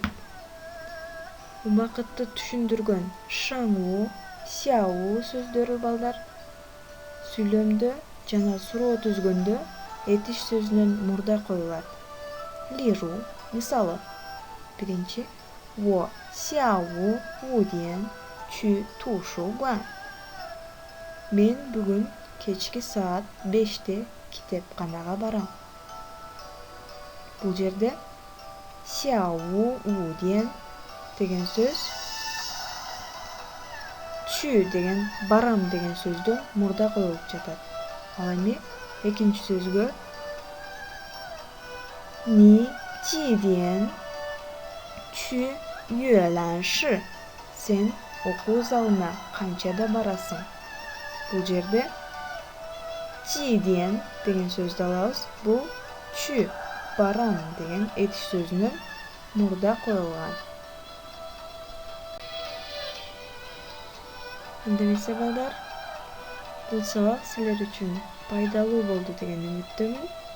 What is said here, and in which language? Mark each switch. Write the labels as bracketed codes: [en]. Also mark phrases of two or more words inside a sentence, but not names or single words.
[ky] Убакытты түшүндүргөн шаңу, сяу сөздөрү балдар сүйлөмдө жана суроо түзгөндө этиш сөзүнөн мурда коюлат. Лиру, Мисалы, биринчи, [zh] 我下午5点去图书馆. [ky] Мен бүгүн кечки саат 5-те китепканага барам. Бул жерде [zh] 下午5点 [ky] деген сөз чү деген барам деген сөздөн мурда коюлуп жатат. Ал эми экинчи сөзгө [zh] 你几点去阅览室? [ky] Сен окуу залына канчада барасың? Бул жерде 几点 деген сөздү алабыз. Бул чү барам деген этиш сөзүнөн мурда коюлган. Эндемесе балдар, бул сабак силер үчүн пайдалуу болду деген үмүттөмүн.